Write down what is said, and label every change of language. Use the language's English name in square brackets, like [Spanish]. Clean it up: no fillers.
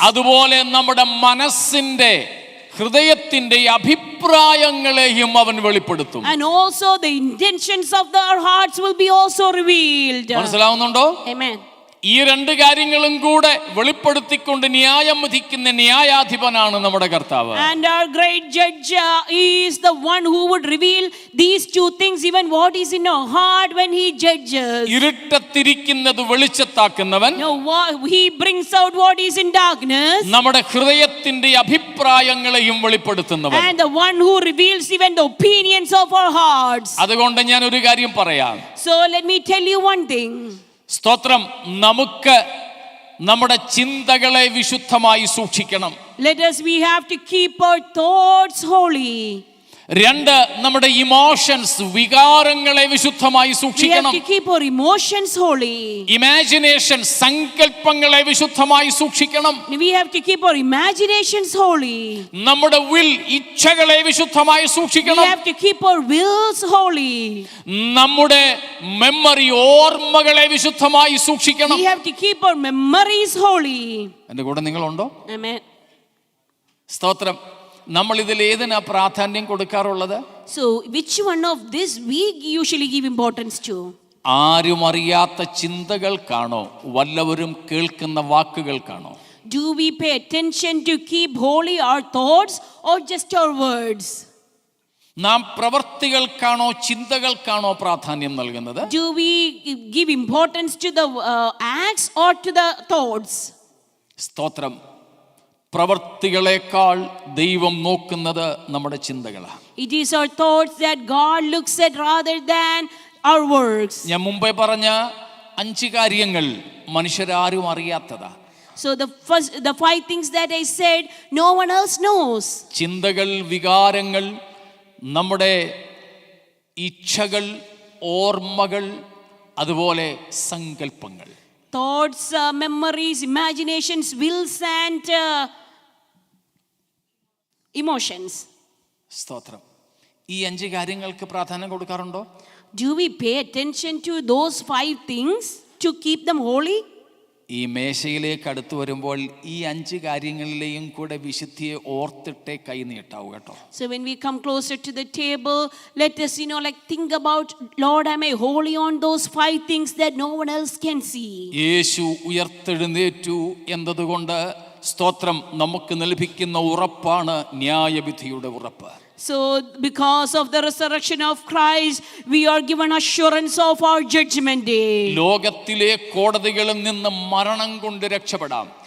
[Malayalam] അതുപോലെ നമ്മുടെ മനസ്സിന്റെ ഹൃദയത്തിന്റെ അഭിപ്രായങ്ങളെയും അവൻ വെളിപ്പെടുത്തും. [English] And also the intentions of our hearts will be also revealed. [Malayalam] മനസ്സിലാവുന്നുണ്ടോ? [English] Amen. [Malayalam] ഈ രണ്ട് കാര്യങ്ങളും കൂടെ വെളിപ്പെടുത്തിക്കൊണ്ട് ന്യായം വിധിക്കുന്ന ന്യായാധിപനാണ് നമ്മുടെ കർത്താവ്. [English] And our great judge is the one who would reveal these two things, even what is in our heart when he judges. [Malayalam] ഇരുട്ടത്തിരിക്കുന്നത് വെളിച്ചത്താക്കുന്നവൻ. [English] No, he brings out what is in darkness. [Malayalam] നമ്മുടെ ഹൃദയത്തിന്റെ അഭിപ്രായങ്ങളെയും വെളിപ്പെടുത്തുന്നവൻ. [English] And the one who reveals even the opinions of our hearts. [Malayalam] അതുകൊണ്ട് ഞാൻ ഒരു കാര്യം പറയാം. [English] So let me tell you one thing. [Malayalam] സ്തോത്രം. നമുക്ക് നമ്മുടെ ചിന്തകളെ വിശുദ്ധമായി സൂക്ഷിക്കണം. [English] We have to keep our thoughts holy. [Malayalam] രണ്ട്, നമ്മുടെ ഇമോഷൻസ്, വികാരങ്ങളെ വിശുദ്ധമായി സൂക്ഷിക്കണം. [English] We have to keep our emotions holy. [Malayalam] Imagination, സങ്കല്പങ്ങളെ വിശുദ്ധമായി സൂക്ഷിക്കണം. [English] We have to keep our imaginations holy. [Malayalam] നമ്മുടെ വിൽ, ഇച്ഛകളെ വിശുദ്ധമായി സൂക്ഷിക്കണം. [English] We have to keep our wills holy. [Malayalam] നമ്മുടെ memory, ഓർമ്മകളെ വിശുദ്ധമായി സൂക്ഷിക്കണം. [English] We have to keep our memories holy. [Malayalam] എൻ്റെ കൂടെ നിങ്ങളുണ്ടോ? [English] Amen. [Malayalam] സ്തോത്രം. നമ്മൾ ഇതിൽ ഏതിനാ പ്രാധാന്യം കൊടുക്കാറുള്ളത്? [English] So which one of this we usually give importance to? [Malayalam] ആരും അറിയാത്ത ചിന്തകൾക്കാണോ വല്ലവരും കേൾക്കുന്ന വാക്കുകൾക്കാണോ? [English] Do we pay attention to keep holy our thoughts or just our words? [Malayalam] നാം പ്രവർത്തികൾക്കാണോ ചിന്തകൾക്കാണോ പ്രാധാന്യം നൽകുന്നത്? [English] Do we give importance to the acts or to the thoughts? [Malayalam] സ്തോത്രം. പ്രവർത്തികളെക്കാൾ ദൈവം നോക്കുന്നത് നമ്മുടെ ചിന്തകളാണ്. [English] It is our thoughts that God looks at rather than our words. [Malayalam] ഞാൻ മുമ്പേ പറഞ്ഞ 5 കാര്യങ്ങൾ മനുഷ്യരാരും അറിയാത്തതാ. [English] So the 5 things that I said, no one else knows. [Malayalam] ചിന്തകൾ, വികാരങ്ങൾ, നമ്മുടെ ഇച്ഛകൾ, ഓർമ്മകൾ, അതുപോലെ സങ്കല്പങ്ങൾ. [English] Thoughts, memories, imaginations, wills and emotions. [Malayalam] സ്തോത്രം. ഈ 5 കാര്യങ്ങൾക്ക് പ്രാധാന്യം കൊടുക്കാറുണ്ടോ? [English] Do we pay attention to those 5 things to keep them holy? [Malayalam] ഈ മേശയിലേക്ക് അടുത്ത് വരുമ്പോൾ ഈ 5 കാര്യങ്ങളിലെയും കൂടെ വിശുദ്ധിയെ ഓർത്തിട്ടേ കൈ നീട്ടാവൂ കേട്ടോ. [English] So when we come closer to the table, let us think about, Lord, am I holy on those 5 things that no one else can see? [Malayalam] യേശു ഉയർത്തെഴുന്നേറ്റു എന്നതുകൊണ്ട് സ്തോത്രം നമുക്ക് ലഭിക്കുന്ന ഉറപ്പാണ് ന്യായവിധിയുടെ ഉറപ്പ്. [English] So because of the resurrection of Christ, we are given assurance of our judgment day. [Malayalam] ലോകത്തിലെ കോടതികളിൽ നിന്ന് മരണം കൊണ്ട് രക്ഷപ്പെടാം.